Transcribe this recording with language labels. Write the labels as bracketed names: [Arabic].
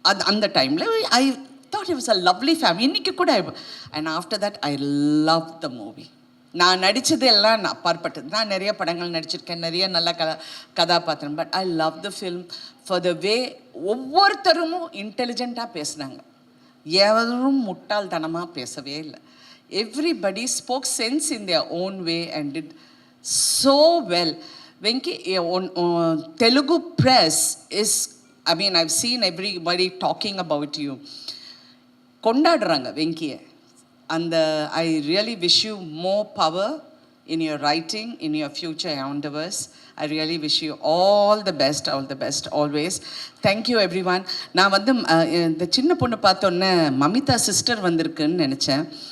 [English] அந்த டைமில் I thought it was a lovely family. [Tamil] இன்றைக்கி கூட [English] And after that I love the movie. [Tamil] நான் நடித்தது எல்லாம் நான் அப்பாற்பட்டது. நான் நிறைய படங்கள் நடிச்சிருக்கேன், நிறைய நல்ல கதாபாத்திரம். [English] but I love the film for the way [Tamil] ஒவ்வொருத்தரும் இன்டெலிஜென்ட்டாக பேசுனாங்க, எவரும் முட்டாள்தனமாக பேசவே இல்லை. [English] Everybody spoke sense in their own way and did so well. Venki, Telugu press is, I mean, I've seen everybody talking about you. [Telugu] Kondadranga [English] Venkiye. And I really wish you more power in your writing, in your future endeavors. I really wish you all the best always. Thank you everyone. [Tamil] நான் வந்து இந்த சின்ன பொண்ணு பார்த்தோன்னே Mamitha sister வந்திருக்குன்னு நினச்சேன்.